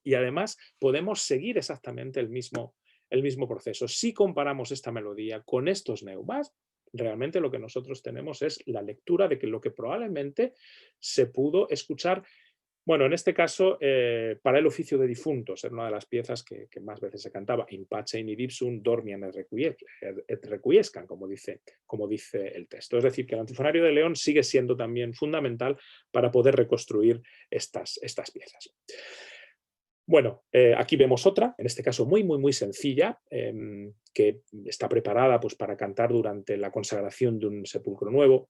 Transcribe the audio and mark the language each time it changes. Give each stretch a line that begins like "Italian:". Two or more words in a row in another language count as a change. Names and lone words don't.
Spanish: Y además podemos seguir exactamente el mismo proceso. Si comparamos esta melodía con estos neumas, realmente lo que nosotros tenemos es la lectura de que lo que probablemente se pudo escuchar, bueno, en este caso, para el oficio de difuntos, era una de las piezas que más veces se cantaba,
Latin: in pace in idipsum dormiam et requiescam,
Spanish: como dice el texto. Es decir, que el Antifonario de León sigue siendo también fundamental para poder reconstruir estas piezas. Bueno, aquí vemos otra, en este caso muy sencilla, que está preparada pues, para cantar durante la consagración de un sepulcro nuevo.